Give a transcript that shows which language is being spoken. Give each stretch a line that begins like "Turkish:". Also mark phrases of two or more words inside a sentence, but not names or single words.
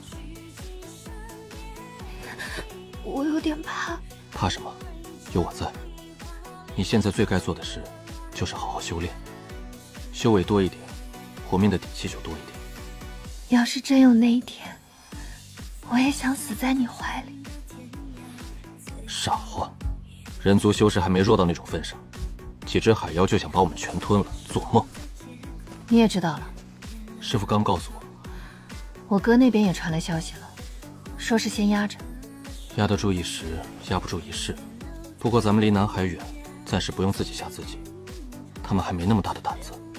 Chinese: 我有點怕。怕什麼？有我在。你現在最該做的事，就是好好修煉，修為多一點，活命的底氣就多一點。要是真有那一天，我也想死在你懷裡。傻話，人族修士還沒弱到那種份上，幾隻海妖就想把我們全吞了，做夢。你也知道了。師傅剛告訴我，我哥那邊也傳來消息了，說是先壓着。壓得住一時，壓不住一世。不過咱們離南海遠，暫時不用自己嚇自己，他們還沒那麼大的膽子。